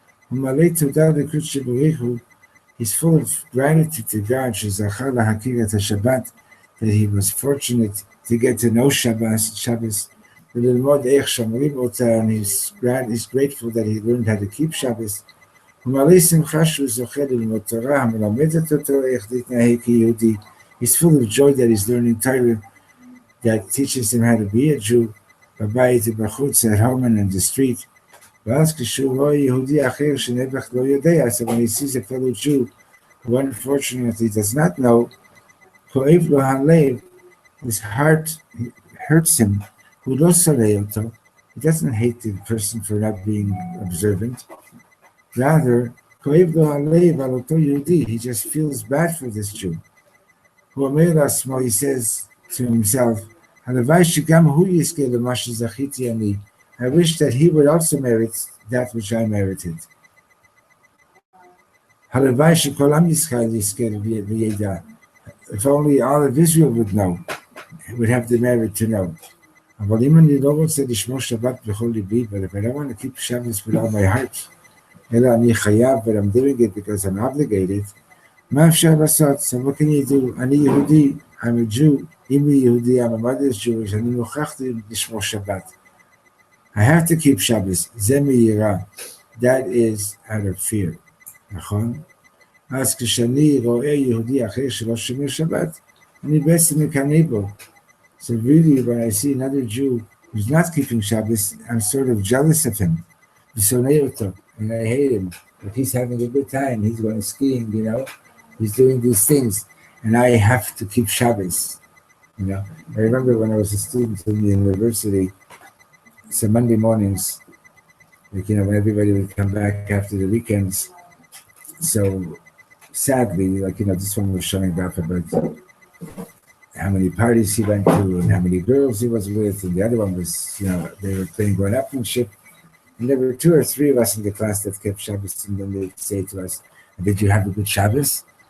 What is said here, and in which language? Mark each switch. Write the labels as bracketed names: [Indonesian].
[Hebrew] הוא מלא תודה לקדוש ברוך הוא, [English] he's full of gratitude to God [Hebrew] שזכה להכיר את השבת, [English] that he was fortunate to get to know Shabbos, [Hebrew] וללמוד איך שומרים אותה, [English] and he's grateful that he learned how to keep Shabbos. [Hebrew] הוא מלא שמחה שהוא זוכה ללמוד תורה, המלמדת אותו איך להתנהג כיהודי. [English] He's full of joy that he's learning Torah that teaches him how to be a Jew, [Hebrew] בבית ובחוץ, [English] at home and in the street. [Hebrew] ואז כשהוא רואה יהודי אחר שנעבך לא יודע, [English] so when he sees a fellow Jew who unfortunately does not know, [Hebrew] כואב לו הלב, [English] his heart hurts him, [Hebrew] הוא לא שונא אותו, [English] he doesn't hate the person for not being observant, rather, [Hebrew] כואב לו הלב על אותו יהודי, [English] he just feels bad for this Jew. [Hebrew] הוא אומר לעצמו, [English] he says to himself, [Hebrew] הלוואי שגם הוא יזכה למה שזכיתי אני. [English] I wish that he would also merit that which I merited. [Hebrew] הלוואי שכל עם ישראל יזכה וידע. [English] If only all of Israel would know, would have the merit to know. [Hebrew] אבל אם אני לא רוצה לשמור שבת בכל ליבי, [English] but if I don't want to keep Shabbos with all my heart, [Hebrew] אלא אני חייב, [English] but I'm doing it because I'm obligated, [Hebrew] מה אפשר לעשות? [English] So what can you do? [Hebrew] אני יהודי, [English] I'm a Jew, [Hebrew] אם אני יהודי, [English] I'm a mother's Jewish, [Hebrew] אני מוכרח לשמור שבת. [English] I have to keep Shabbos, [Hebrew] זה מיראה. [English] That is out of fear. [Hebrew] נכון? אז כשאני רואה יהודי אחר שלא שומר שבת, אני בעצם מקנא בו. [English] So really, when I see another Jew who's not keeping Shabbos, I'm sort of jealous of him. [Hebrew] ושונא אותו, [English] and I hate him. But he's having a good time, he's going skiing, you know, he's doing these things, and I have to keep Shabbos. You know, I remember when I was a student in the university, so Monday mornings, like, you know, when everybody would come back after the weekends, so sadly, like, you know, this one was showing up about how many parties he went to and how many girls he was with, and the other one was, you know, they were playing grown-upmanship, and there were 2 or 3 of us in the class that kept Shabbos, and then they'd say to us, did you have a good Shabbos?